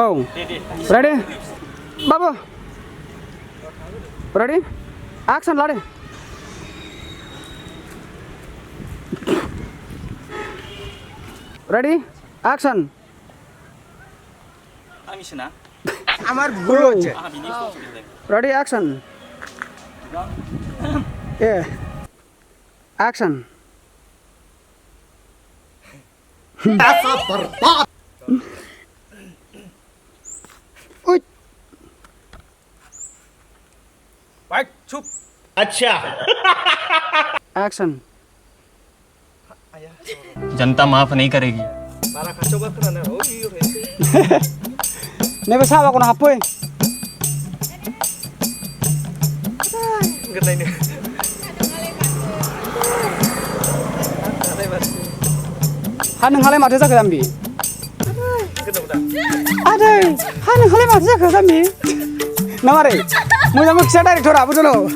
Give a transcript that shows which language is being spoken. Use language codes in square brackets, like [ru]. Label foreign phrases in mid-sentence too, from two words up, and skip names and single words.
[brx] दे [en] ready babu ready action ला दे ready action [brx] आंनिसोना [bn] আমার ভুল হচ্ছে [brx] आंहा बिनि एक्सपिरियेन्स [en] ready action a action [hi] ऐसा बर्बाद उई [bn] ভাই চুপ [hi] अच्छा [en] एक्सन [hi] जनता माफ नहीं करेगी [brx] बारा खाथियाव गाखोनानै औ बियो नैबे साहा बागानाव हाबफै गोरलैनो हा नोंहालाय माथो जाखो जाम्बि आदै हा नोंहालाय माथो जाखो जाम्बि ना मारै मोजां खिथा डाइरेक्टरा बुजल'